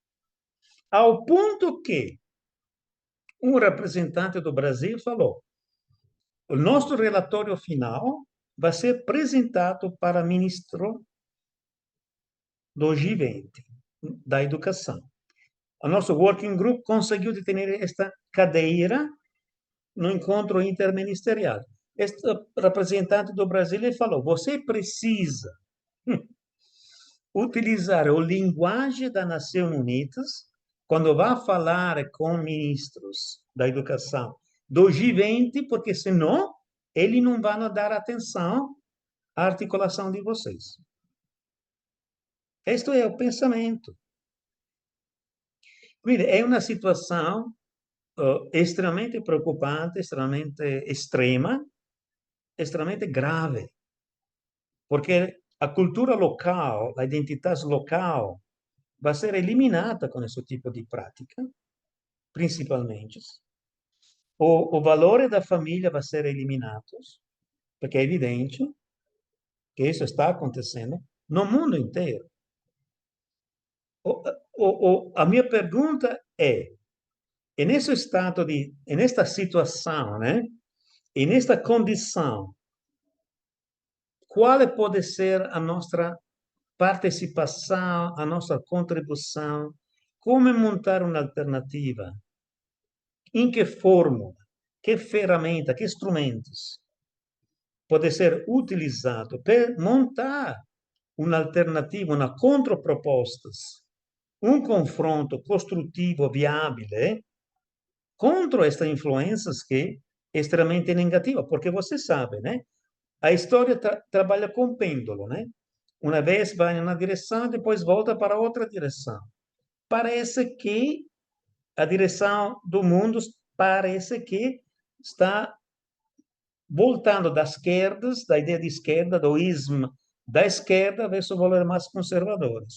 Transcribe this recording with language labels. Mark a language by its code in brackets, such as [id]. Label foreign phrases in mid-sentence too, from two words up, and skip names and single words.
[pt] Ao ponto que um representante do Brasil falou: o nosso relatório final vai ser apresentado para o ministro do G20, da educação. O nosso [en] working group [pt] conseguiu ter esta cadeira no encontro interministerial. Este representante do Brasil falou: você precisa utilizar a linguagem das Nações Unidas quando vai falar com ministros da educação do G20, porque senão eles não vão dar atenção à articulação de vocês. Este é o pensamento. [it] Quindi è una situazione estremamente preoccupante, estremamente estrema, estremamente grave, perché la cultura locale, la identità locale va a essere eliminata con questo tipo di pratica, principalmente. O valore da famiglia va a essere eliminato, perché è evidente che questo sta [pt] acontecendo no mundo inteiro. A minha pergunta é, nesse estado nesta situação, né? E nesta condição, qual pode ser a nossa participação, a nossa contribuição? Como montar uma alternativa? Em que fórmula? Que ferramenta? Que instrumentos pode ser utilizado para montar uma alternativa, uma contropropostas? [it] Confronto costruttivo viabile contro queste [pt] influências que é extremamente negativa, porque você sabe, né? A história trabalha com pêndulo, né? Uma vez vai em uma direção e depois volta para outra direção. Parece que a direção do mundo parece que está voltando das esquerdas, da ideia de esquerda, do ismo da esquerda, versus valores mais conservadores.